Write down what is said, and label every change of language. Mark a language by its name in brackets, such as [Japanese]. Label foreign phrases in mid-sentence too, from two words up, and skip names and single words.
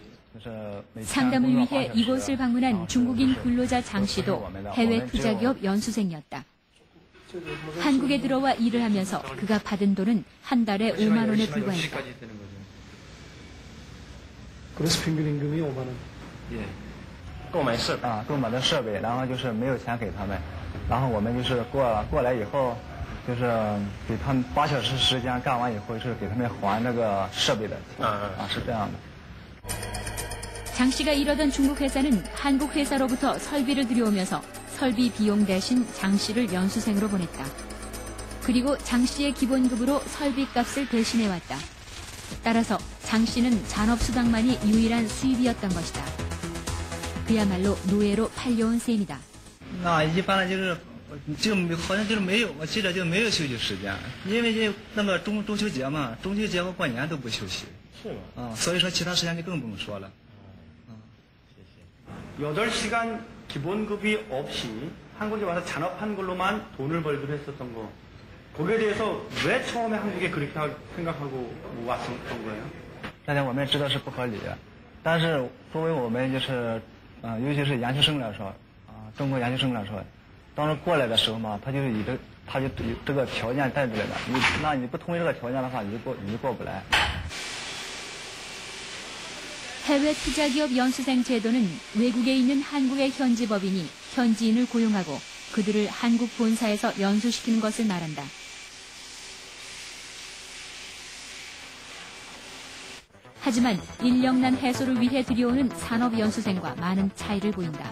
[Korean] 상담을 위해 이곳을 방문한 중국인 근로자 장 씨도 해외 투자기업 연수생이었다. 한국에 들어와 일을 하면서 그가 받은 돈은 한 달에 5만 원에 불과했다. 그래서 평균 임금이 5만 원. 예. [Chinese] 购买的设备，然后就是没有钱给他们，然后我们就是过来以后，就是给他们8小时时间干完以后，是给他们还那个设备的钱。是这样的。 [Korean] 장 씨가 일하던 중국 회사는 한국 회사로부터 설비를 들여오면서 설비 비용 대신 장 씨를 연수생으로 보냈다. 그리고 장 씨의 기본급으로 설비값을 대신해왔다. 따라서 장 씨는 잔업수당만이 유일한 수입이었던 것이다. 그야말로 노예로 팔려온 셈이다. [Chinese] 那一般的就好像就是没有，我记得就没有休息时间，因为就那个中秋节嘛，中秋节和过年都不休息。是吗？所以说其他时间就更不用说了。 [Korean] 8시간 기본급이 없이 한국에 와서 잔업한 걸로만 돈을 벌기로 했었던 거. 거기에 대해서 왜 처음에 한국에 그렇게 생각하고 왔었던 거예요? [Chinese] 大家我们也知道是不合理，但是作为我们就是尤其是研究生来说，中国研究生来说，当时过来的时候嘛，他就以这个条件带进来的，那你不同意这个条件的话，你就过不来。 [Korean] 해외 투자기업 연수생 제도는 외국에 있는 한국의 현지 법인이 현지인을 고용하고 그들을 한국 본사에서 연수시키는 것을 말한다. 하지만 인력난 해소를 위해 들여오는 산업연수생과 많은 차이를 보인다.